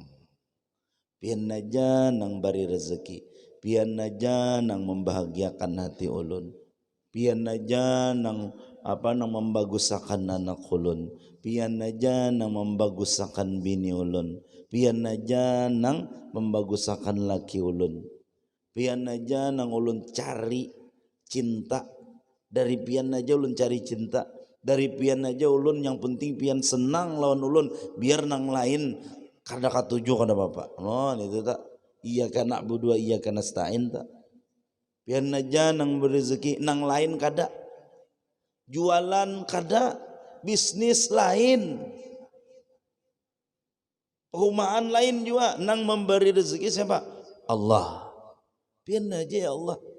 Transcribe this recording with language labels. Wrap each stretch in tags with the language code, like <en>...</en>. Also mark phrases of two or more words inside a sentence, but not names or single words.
<bjn>Pian naja nang bari rezeki, pian naja nang membahagiakan hati ulun, pian naja nang membagusakan anak ulun, pian naja nang membagusakan bini ulun, pian naja nang membagusakan laki ulun, pian naja nang ulun cari cinta. Dari pian aja ulun cari cinta, dari pian aja ulun yang penting pian senang lawan ulun, biar nang lain kada katuju kada bapak. No itu tak</bjn> <ar>إياك نعبد وإياك نستعين</ar> <bjn>tak. Pian aja nang berezeki nang lain kada. Jualan kada, bisnis lain. Perumahan lain juga nang memberi rezeki siapa? Allah. Pian aja ya Allah.</bjn>